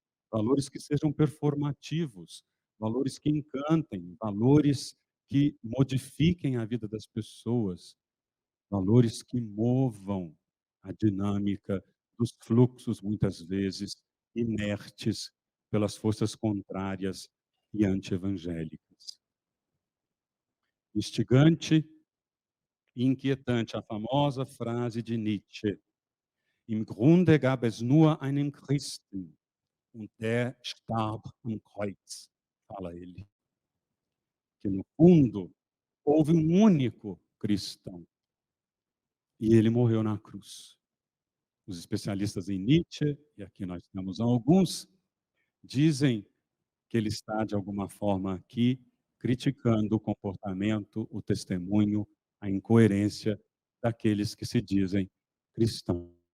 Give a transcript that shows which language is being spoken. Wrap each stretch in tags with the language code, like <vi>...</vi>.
<pt>Valores que sejam performativos, valores que encantem, valores que modifiquem a vida das pessoas, valores que movam a dinâmica dos fluxos, muitas vezes inertes pelas forças contrárias e antievangélicas. Instigante e inquietante a famosa frase de Nietzsche:</pt> <de>Im Grunde gab es nur einen Christen und der starb am Kreuz,</de> <pt>fala ele. Que no fundo houve um único cristão e ele morreu na cruz. Os especialistas em Nietzsche, e aqui nós temos alguns, dizem que ele está, de alguma forma, aqui criticando o comportamento, o testemunho, a incoerência daqueles que se dizem cristãos.</pt>